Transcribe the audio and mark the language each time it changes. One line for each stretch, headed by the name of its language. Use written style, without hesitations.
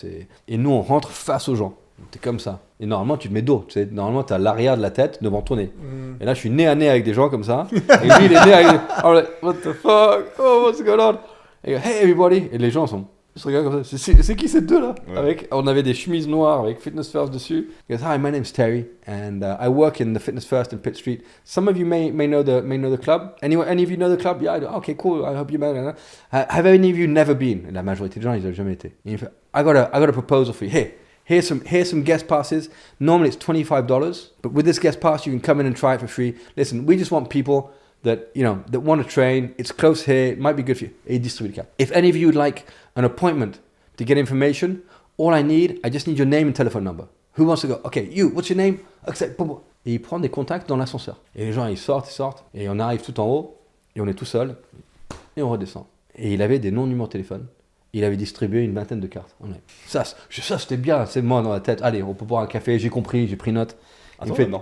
French: Et nous, on rentre face aux gens. T'es comme ça. Et normalement, tu te mets dos. Tu sais, normalement, t'as l'arrière de la tête devant ton nez. Et là, je suis nez à nez avec des gens comme ça. Et lui, il est nez avec...
English: I'm like, what the fuck? Oh, what's going on? Et hey, everybody.
French: Et les gens ils se regardent comme ça. C'est qui ces deux là? Ouais. On avait des chemises noires avec Fitness First dessus.
English: He goes, hi, my name's Terry, and I work in the Fitness First in Pitt Street. Some of you may know the club. Any of you know the club? Yeah, I do. Okay, cool. I hope you know. Have any of you never been?
French: Et la majorité des gens, ils n'ont jamais été. Et il fait,
English: I got a proposal for you. Hey. Here's some guest passes. Normally it's $25, but with this guest pass you can come in and try it for free. Listen, we just want people that want to train. It's close here. It might be good for you.
French: Et il distribue le cap.
English: If any of you would like an appointment to get information, I just need your name and telephone number. Who wants to go? Okay, you. What's your name? Accept.
French: Et il prend des contacts dans l'ascenseur. Et les gens ils sortent, et on arrive tout en haut, et on est tout seul, et on redescend. Et il avait des noms, numéros de téléphone. Il avait distribué une 20aine de cartes. Ça c'était bien, c'est moi dans la tête. Allez, on peut boire un café, j'ai compris, j'ai pris note. Il me fait timer.